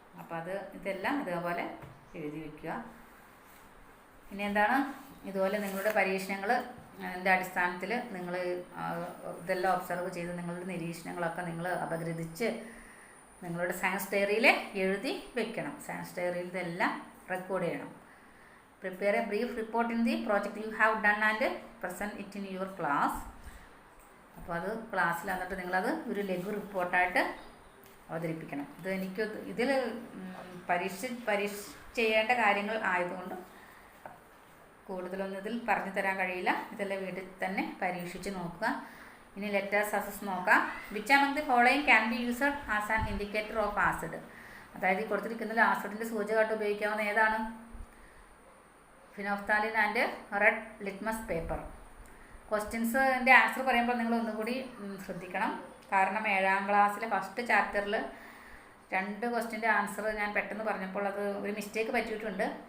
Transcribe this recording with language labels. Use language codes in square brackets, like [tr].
[ml] അപ്പോൾ ഇതെല്ലാം ഇതേപോലെ എഴുതി വയ്ക്കുക. ഇനി ഇതുപോലെ നിങ്ങളുടെ പരീക്ഷണങ്ങൾ അതിൻ്റെ അടിസ്ഥാനത്തിൽ നിങ്ങൾ ഇതെല്ലാം ഒബ്സർവ് ചെയ്ത് നിങ്ങളുടെ നിരീക്ഷണങ്ങളൊക്കെ നിങ്ങൾ അപഗ്രഥിച്ച് നിങ്ങളുടെ സയൻസ് ഡയറിയിൽ എഴുതി വെക്കണം. സയൻസ് ഡയറിയിൽ ഇതെല്ലാം റെക്കോർഡ് ചെയ്യണം. [en] Prepare a brief report in the project you have done and present it in your class. [ml] അപ്പോൾ അത് ക്ലാസ്സിൽ വന്നിട്ട് നിങ്ങളത് ഒരു ലഘു റിപ്പോർട്ടായിട്ട് അവതരിപ്പിക്കണം. ഇതിൽ പരീക്ഷ ചെയ്യേണ്ട കാര്യങ്ങൾ ആയതുകൊണ്ട് കൂടുതലൊന്നും ഇതിൽ പറഞ്ഞു തരാൻ കഴിയില്ല. ഇതെല്ലാം വീട്ടിൽ തന്നെ പരീക്ഷിച്ച് നോക്കുക. ഇനി ലെറ്റേഴ്സ് അസസ് നോക്കാം. [en] Which among the following can be used as an indicator of acid? [ml] അതായത് കൊടുത്തിരിക്കുന്നതിൽ ആസിഡിൻ്റെ സൂചകമായിട്ട് ഉപയോഗിക്കാവുന്ന ഏതാണ്? Phenolphthalein and red litmus paper. ക്വസ്റ്റ്യൻസിൻ്റെ answer പറയുമ്പോൾ നിങ്ങൾ ഒന്നുകൂടി ശ്രദ്ധിക്കണം. കാരണം 7ാം ക്ലാസ്സിലെ ഫസ്റ്റ് ചാപ്റ്ററിൽ 2 ക്വസ്റ്റ്യൻ്റെ ആൻസർ ഞാൻ പെട്ടെന്ന് പറഞ്ഞപ്പോൾ അത് ഒരു മിസ്റ്റേക്ക് പറ്റിയിട്ടുണ്ട്.